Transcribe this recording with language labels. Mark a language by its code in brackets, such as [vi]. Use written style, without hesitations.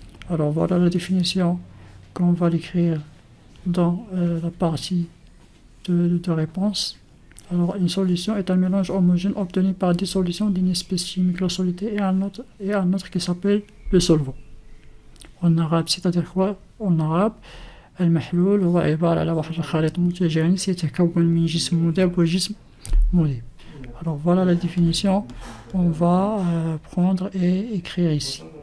[fr] Alors, voilà la définition qu'on va l'écrire dans la partie de réponse. Alors, une solution est un mélange homogène obtenu par dissolution d'une espèce chimique, la soluté, et un autre qui s'appelle le solvant. En arabe, c'est-à-dire quoi? En arabe, [ar] المحلول هو عبارة على واحد الخليط متجانس يتكون من جسم مذاب وجسم مذيب. [fr] Alors, voilà la définition. On va prendre et écrire ici.